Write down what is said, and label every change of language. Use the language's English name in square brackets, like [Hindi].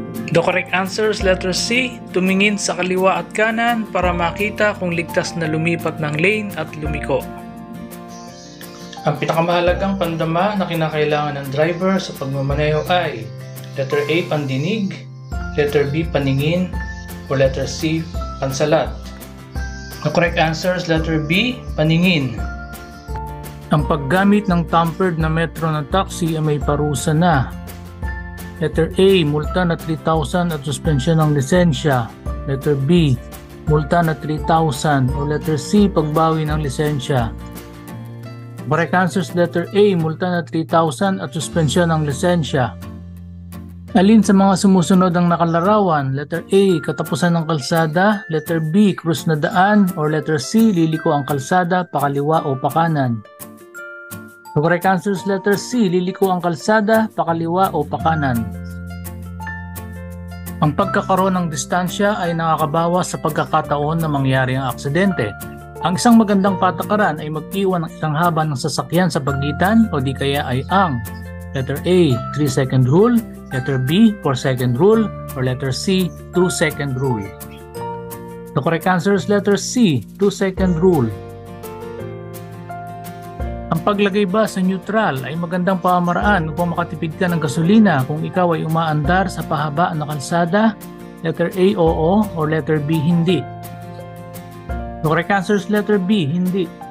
[English] The correct answer is letter C, [Filipino] tumingin sa kaliwa at kanan para makita kung ligtas na lumipat ng lane at lumiko. Ang pinakamahalagang pandama na kinakailangan ng driver sa pagmamaneho ay letter A, pandinig. Letter B, paningin. O letter C, pansalat. [English] The correct answer is letter B, paningin. [Filipino] Ang paggamit ng tampered na metro na taxi ay may parusa na. Letter A, multa na 3,000 at suspensyon ng lisensya. Letter B, multa na 3,000. O letter C, pagbawi ng lisensya. [English] Correct answer is letter A, [Filipino] multa na 3,000 at suspensyon ng lisensya. Alin sa mga sumusunod ang nakalarawan? Letter A, katapusan ng kalsada. Letter B, krus na daan. Or letter C, liliko ang kalsada, pakaliwa o pakanan. [English] The correct answer is letter C, [Filipino] liliko ang kalsada, pakaliwa o pakanan. Ang pagkakaroon ng distansya ay nakakabawas sa pagkakataon na mangyari ang aksidente. Ang isang magandang patakaran ay mag-iwan ng isang haba ng sasakyan sa pagitan o di kaya ay ang letter A, 3-second rule, letter B, 4-second rule, or letter C, 2-second rule. [English] The correct answer is letter C, 2-second rule. [Filipino] Ang paglagay ba sa neutral ay magandang pamamaraan upang makatipid ka ng gasolina kung ikaw ay umaandar sa pahaba na kalsada? [English] Letter A, oo, or letter B, hindi. The correct answer is letter B, hindi.